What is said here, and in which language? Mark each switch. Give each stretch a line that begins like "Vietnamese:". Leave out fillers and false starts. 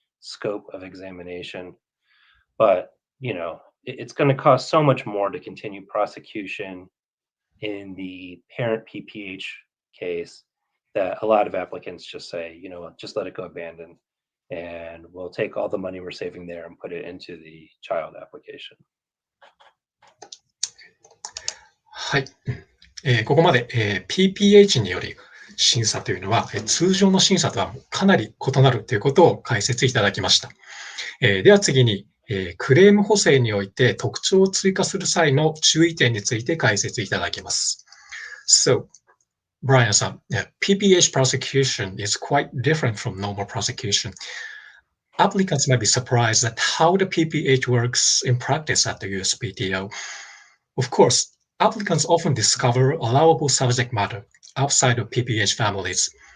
English: scope of examination. But, it's going to cost so much more to continue prosecution in the parent PPH case that a lot of applicants just say, just let it go abandoned, and we'll take all the money we're saving there and put it into the child application.
Japanese: はい。ここまで、PPH により審査というのは、通常の審査とはかなり異なるということを解説いただきました。では次に、クレーム補正において特徴を追加する際の注意点について解説いただきます。
English: So, Brian-san, PPH prosecution is quite different from normal prosecution. Applicants may be surprised at how the PPH works in practice at the USPTO. Of course, applicants often discover allowable subject matter outside of PPH families.